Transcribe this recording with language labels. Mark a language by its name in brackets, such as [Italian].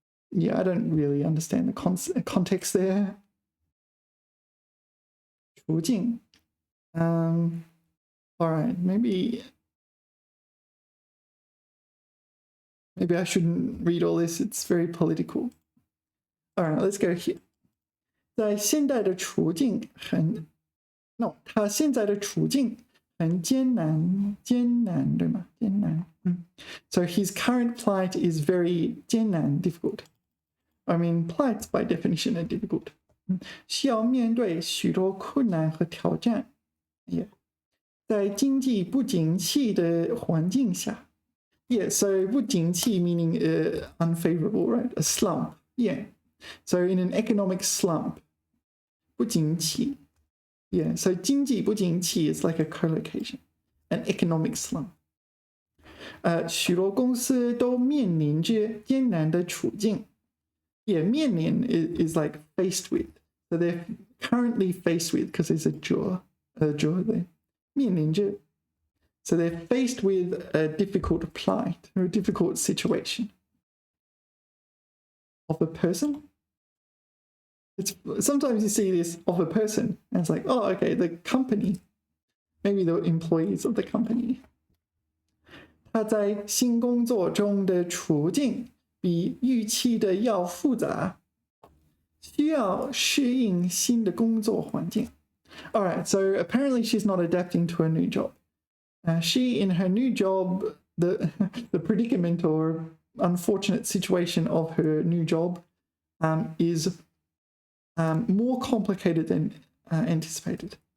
[English] Yeah, I don't really understand the context there. [Chinese] 处境. [English] All right, maybe I shouldn't read all this. It's very political. All right, let's go here. [Chinese] 在现代的处境他现在的处境很艰难，对吗？艰难。 [English] So his current plight is very 艰难, difficult. I mean, plights by definition are difficult. [Chinese] 需要面对许多困难和挑战。 [English] Yeah. [Chinese] 在经济不景气的环境下。 [English] Yeah, so 不景气 meaning unfavorable, right? A slump. Yeah. So in an economic slump. 不景气. Yeah, so 经济不景气 is like a collocation. An economic slump. [Chinese] 许多公司都面临着艰难的处境. [English] Yeah, 面临 is like faced with. So they're currently faced with, because there's a jaw there. [Chinese] 面临着. [English] So they're faced with a difficult plight or a difficult situation of a person. It's sometimes you see this of a person, and it's like, oh, okay, the company, maybe the employees of the company. [Chinese] 他在新工作中的处境比预期的要复杂，需要适应新的工作环境。 [English] All right, so apparently she's not adapting to a new job. She, in her new job, the predicament or unfortunate situation of her new job is more complicated than anticipated.